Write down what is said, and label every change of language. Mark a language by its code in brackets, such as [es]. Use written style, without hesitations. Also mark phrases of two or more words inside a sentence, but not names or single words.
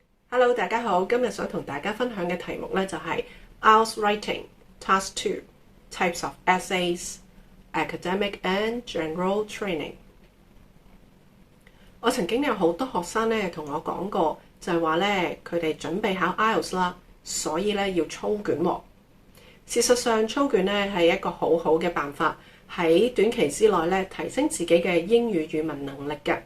[yue] Hello， 大家好，今日想同大家分享嘅題目咧就係 [en] IELTS Writing Task 2 Types of Essays, Academic and General Training。 [yue] 我曾經有好多學生咧同我講過，就係話咧佢哋準備考 IELTS 啦，所以咧要操卷喎。事實上，操卷咧係一個好好嘅辦法，喺短期之內咧提升自己嘅英語語文能力嘅。